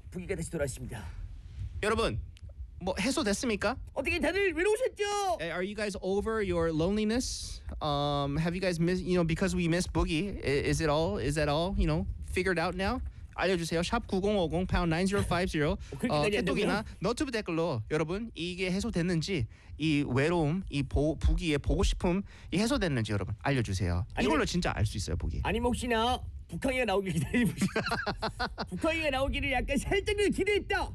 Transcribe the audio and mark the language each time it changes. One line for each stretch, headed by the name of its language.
Korean: 북이가 다시 돌아왔습니다. 여러분 뭐 해소됐습니까? 어떻게 다들 외로우셨죠?
English: Are you guys over your loneliness? Have you guys missed, you know, because we miss Boogie, is that all, you know, figured out now?
Korean: 알려주세요. 샵 9050 pound 9050 톡이나 너튜브 댓글로 여러분 이게 해소됐는지 이 외로움 이 북이의 보고 싶음 이 해소됐는지 여러분 알려주세요. 아니면, 이걸로 진짜 알 수 있어요 북이. 아니면 혹시나 북항이가 나오길 기다리고 북항이가 나오기를 약간 살짝 기대했다.